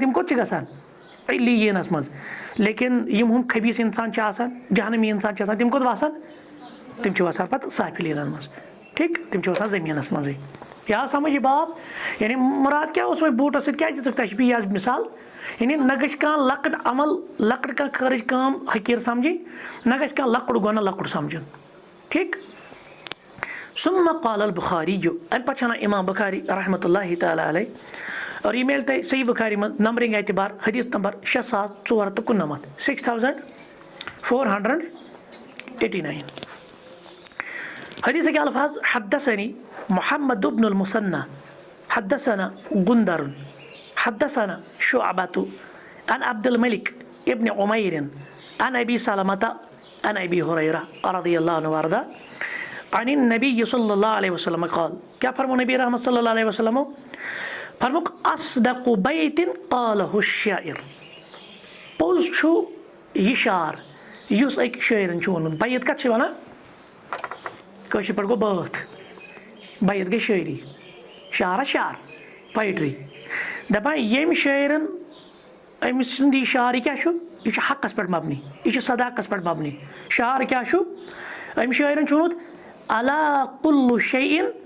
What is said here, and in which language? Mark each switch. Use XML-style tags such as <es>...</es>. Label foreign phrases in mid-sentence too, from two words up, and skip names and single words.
<ks>تِم کوٚت چھِ گژھان علیٖنَس منٛز لیکِن یِم ہُم خبیٖث اِنسان چھِ آسان جہنمی اِنسان چھِ آسان تِم کوٚت وَسان تِم چھِ وَسان پَتہٕ سافِلیٖنَن منٛز ٹھیٖک تِم چھِ وَسان زٔمیٖنَس منٛزٕے یہِ آو سَمٕجھ یہِ باب یعنی مُراد کیٛاہ اوس وۄنۍ بوٗٹَس سۭتۍ کیٛازِ دِژٕکھ تشبیٖہ حظ مِثال یعنی نہ گژھِ کانٛہہ لۄکٕٹ عمل لۄکٕٹ کانٛہہ خٲرٕج کٲم حقیٖر سَمجھِنۍ نہ گژھِ کانٛہہ لۄکُٹ گۄناہ لۄکُٹ سَمجھُن ٹھیٖک</ks> <ar>ثم قال البخاری</ar> <ks>اَمہِ پَتہٕ چھِ وَنان اِمام بُخاری</ks> <ar>رحمتہ اللہِ تعالیٰ علیہ</ar> <ks>اور یہِ میلہِ تۄہہِ صحیح بُخاری منٛز نمبرِنٛگ اعتبار حدیٖث نمبر 6489</ks> <ar>6489</ar> <ur>حدیٖث کے الفاظ</ur> <ar>حدثني محمد بن المثنى حدثنا غندر حدثنا شعبة عن عبد الملك ابن عمير عن أبي سلمة عن أبي هريرة رضي الله عنه وارضاه عن النبي صلى الله عليه وسلم قال</ar> <ks>کیٛاہ فرمو نبی رحمت</ks> <ar>صلی اللہ علیہ وسلم فرموک اصدق بیت قاله الشاعر</ar> <ks>پوٚز چھُ یہِ شعر یُس أکۍ شٲعرَن چھُ ووٚنمُت بیت کَتھ چھِ وَنان کٲشِر پٲٹھۍ گوٚو بٲتھ بیت گٔے شٲعری شعرا شعر پویٹری دَپان ییٚمۍ شٲعرَن أمۍ سُنٛد یہِ شعر یہِ کیٛاہ چھُ یہِ چھُ حقَس پٮ۪ٹھ مبنی یہِ چھُ صداقَس پٮ۪ٹھ مبنی شعر کیٛاہ چھُ أمۍ شٲعرَن چھُ ووٚنمُت</ks> <ar>الا کُلُّ شیء</ar>